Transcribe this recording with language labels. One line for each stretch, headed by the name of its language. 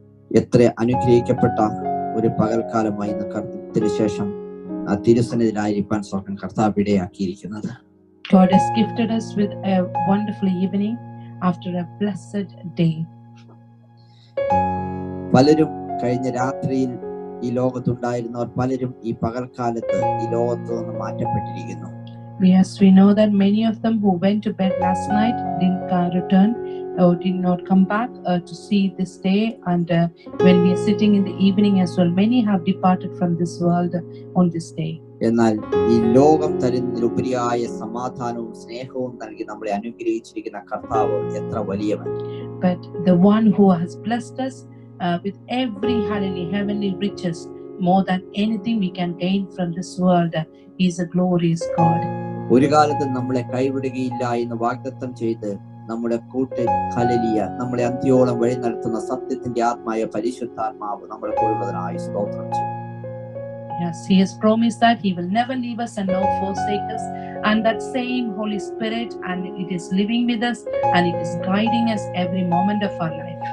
Malayalam: എത്ര അനുഗ്രഹിക്കപ്പെട്ട ഒരു പകൽക്കാലമായി കർത്തത്തിന് ശേഷം ആ തിരുസന്നിധിയിലായിരിക്കാൻ സ്വർഗ്ഗം കർത്താവ് ഇടയാക്കിയിരിക്കുന്നത്.
English: God has gifted us with a wonderful evening after a blessed day.
Malayalam: പലരും കഴിഞ്ഞ രാത്രിയിൽ ഈ ലോകത്തുണ്ടായിരുന്നവർ പലരും ഈ പകൽക്കാലത്ത് ഈ ലോകത്ത് നിന്ന് മാറ്റപ്പെട്ടിരിക്കുന്നു.
English: Yes, we know that many of them who went to bed last night didn't return or did not come back to see this day. And when we are sitting in the evening as well, many have departed from this world on this day.
Malayalam: എന്നാൽ ഈ ലോകം തരുന്നതിലുപരിയായ സമാധാനവും സ്നേഹവും നൽകി നമ്മളെ അനുഗ്രഹിച്ചിരിക്കുന്ന കർത്താവ് എത്ര വലിയവൻ.
English: But the one who has blessed us with every heavenly riches, more than anything we can gain from this world, is a glorious God.
Malayalam: ഒരു കാലത്ത് നമ്മളെ കൈവിടുകയില്ല എന്ന് വാഗ്ദത്തം ചെയ്ത് നമ്മുടെ കൂട്ട് ഹല്ലേലൂയ നമ്മളെ അന്ത്യോളം വഴി നടത്തുന്ന സത്യത്തിന്റെ ആത്മായ പരിശുദ്ധാത്മാവ് നമ്മുടെ കൂടെയുള്ളതിനായി സ്തോത്രം ചെയ്യും.
English: Yes, he has promised that he will never leave us and nor forsake us, and that same Holy Spirit, and it is living with us and it is guiding us every moment of our life.